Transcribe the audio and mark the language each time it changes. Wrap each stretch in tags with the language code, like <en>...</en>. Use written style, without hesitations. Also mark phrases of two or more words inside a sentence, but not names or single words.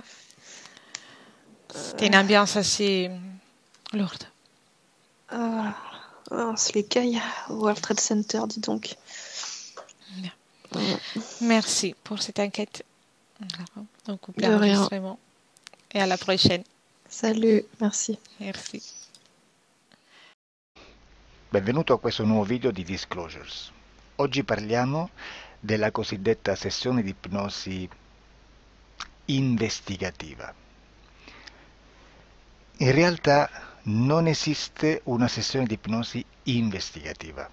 <fr>C'était une ambiance assez lourde. C'est l'écaille au World Trade Center, dis donc. Bien. Merci pour cette enquête. Donc, coupe De rien. l'enregistrement. Et à la prochaine. Salut, merci. Merci.</fr> <it>Benvenuto a questo nuovo video di Disclosures. Oggi parliamo della cosiddetta sessione di ipnosi investigativa. In realtà non esiste una sessione di ipnosi investigativa.</it>